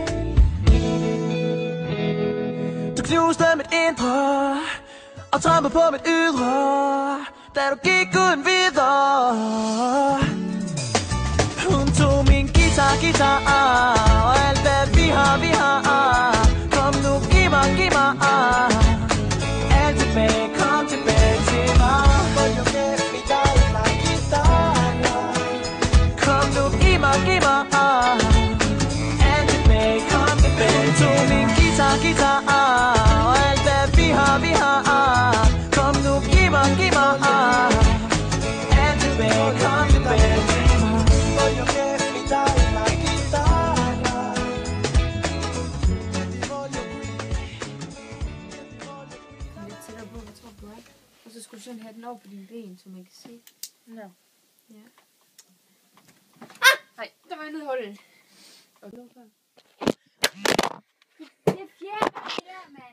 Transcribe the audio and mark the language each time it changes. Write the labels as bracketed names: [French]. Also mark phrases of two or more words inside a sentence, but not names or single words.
[Danish] Du knuste mit indre og trampede på mit ydre, da du gik uden videre. Hun tog min guitar og alt hvad vi har. Kom nu, giv mig alt tilbage, kom tilbage til mig. [Italian] Voglio che mi dai la chitarra. [Danish] Kom nu, giv mig alt tilbage, kom tilbage. Hun tog min guitar og alt hvad vi har. Kom nu, giv mig alt tilbage, kom tilbage til mig. [Italian] Voglio che mi dai la chitarra. Ti voglio qui. [Danish] Lidt tættere på, hvad tror du er? Og så skulle du sådan have den over på dine ben, så man kan se. Nå. Ja. Nej, der var noget hul. Og det er fjerde der, mand.